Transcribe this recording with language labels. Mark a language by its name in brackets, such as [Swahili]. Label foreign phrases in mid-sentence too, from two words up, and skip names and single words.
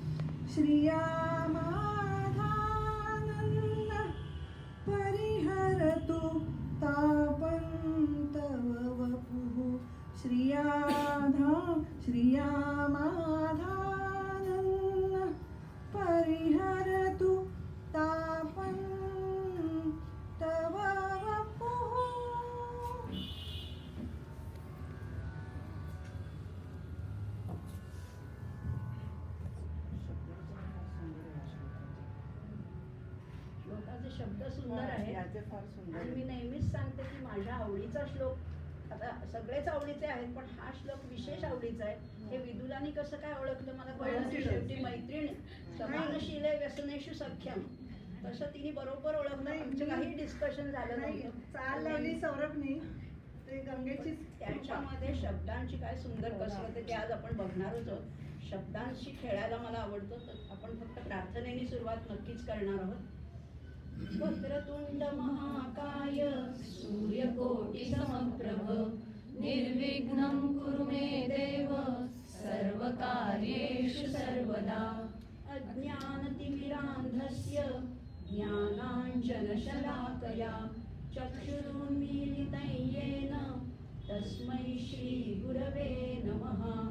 [Sanskrit] श्रियामाधानन्द परिहरतु तापं तव वपुः श्रियामाधानन्द परिहरतु तापं तव वपुः. [Marathi] श्लोकाचे शब्द सुंदर आहेत याचे फार सुंदर आणि मी नेहमीच सांगते की माझ्या आवडीचा श्लोक, आता सगळेच आवडीचे आहेत पण हा श्लोक विशेष आवडीचा आहे. हे विदुलानी कसं काय ओळखलं मला कळलं नाही. शेवटी मैत्रीण [Sanskrit] समानशीले व्यसनेषु सख्यम, [Marathi] तसं तिने बरोबर ओळखलं. आमचं काही डिस्कशन झालं नाही, नव्हतं. चाल लावली सौरभनी ते गंगेची त्याच्यामध्ये शब्दांची काय सुंदर कसरत आहे ते आज आपण बघणारच आहोत. शब्दांशी खेळायला मला आवडतं, तर आपण फक्त प्रार्थनेने सुरुवात नक्कीच करणार आहोत. [Sanskrit] वक्रतुंड महाकाय सूर्यकोटि समप्रभ निर्विघ्नं कुरु मे देव सर्वकार्येषु सर्वदा अज्ञानतिमिरान्धस्य ज्ञानाञ्जनशलाकया चक्षुरुन्मीलितं येन तस्मै श्रीगुरवे नमः.